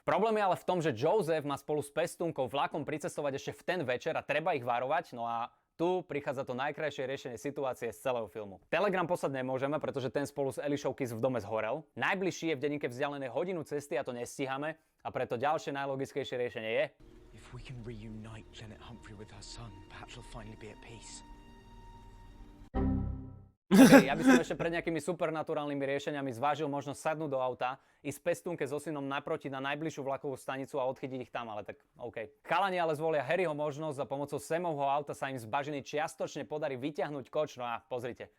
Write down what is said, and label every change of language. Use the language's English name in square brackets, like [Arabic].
[Slovak] Problém je ale v tom, že Joseph má spolu s pestúnkou vlakom pricestovať ešte v ten večer a treba ich varovať, no a tu prichádza to najkrajšie riešenie situácie z celého filmu. Telegram poslať nemôžeme, pretože ten spolu s Elišou Kiss v dome zhorel. Najbližší je v denníke vzdialené hodinu cesty a to nestíhame a preto ďalšie najlogickejšie riešenie je... [English] If we can reunite Janet Humphrey with her son, perhaps she'll finally be at peace. [Slovak] Okay, ja by som ešte pred nejakými supernaturálnymi riešeniami zvážil možnosť sadnúť do auta, ísť pestúnke so synom naproti na najbližšiu vlakovú stanicu a odchytiť ich tam, ale tak OK. Chalani ale zvolia Harryho možnosť a pomocou Samovho auta sa im z bažiny čiastočne podarí vyťahnuť koč, no a pozrite.